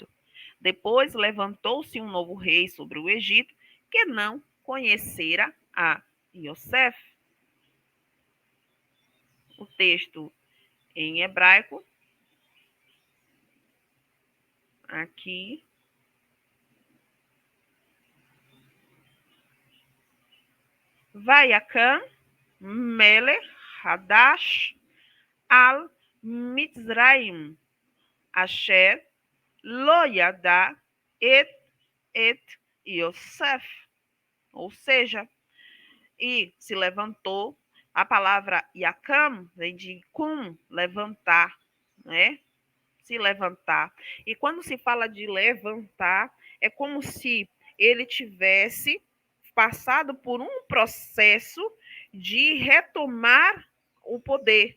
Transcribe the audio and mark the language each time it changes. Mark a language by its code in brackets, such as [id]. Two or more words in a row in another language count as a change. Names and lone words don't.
[pt] Depois levantou-se um novo rei sobre o Egito que não conhecera a Yosef. O texto em hebraico, aqui, [he] ויקם מלך חדש על מצרים אשר לא ידע את יוסף. [pt] Ou seja, e se levantou A palavra yakam vem de kum, levantar, né? Se levantar. E quando se fala de levantar, é como se ele tivesse passado por um processo de retomar o poder.